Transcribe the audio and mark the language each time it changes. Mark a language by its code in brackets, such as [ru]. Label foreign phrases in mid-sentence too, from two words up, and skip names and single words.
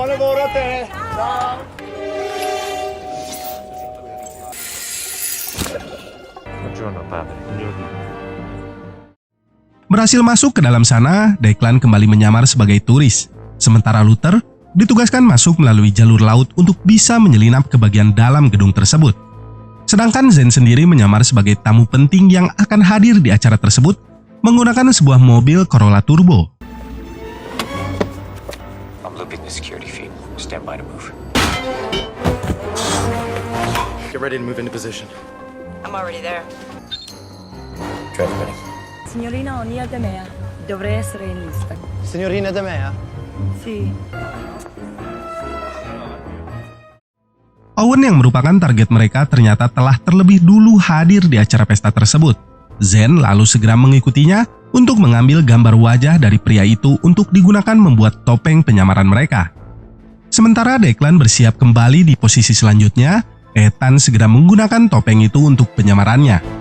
[id] Berhasil masuk ke dalam sana, Declan kembali menyamar sebagai turis. Sementara Luther ditugaskan masuk melalui jalur laut untuk bisa menyelinap ke bagian dalam gedung tersebut. Sedangkan Zen sendiri menyamar sebagai tamu penting yang akan hadir di acara tersebut menggunakan sebuah mobil Corolla Turbo. [en] I'm looping the security feed. Stand by to move. Get ready to move into position. I'm already there. Transmitting. [it] Signorina Onia de Mea. Dovrei essere in lista. Signorina De Mea. Sì. [id] Owen yang merupakan target mereka ternyata telah terlebih dulu hadir di acara pesta tersebut. Zen lalu segera mengikutinya untuk mengambil gambar wajah dari pria itu untuk digunakan membuat topeng penyamaran mereka. Sementara Declan bersiap kembali di posisi selanjutnya, Ethan segera menggunakan topeng itu untuk penyamarannya.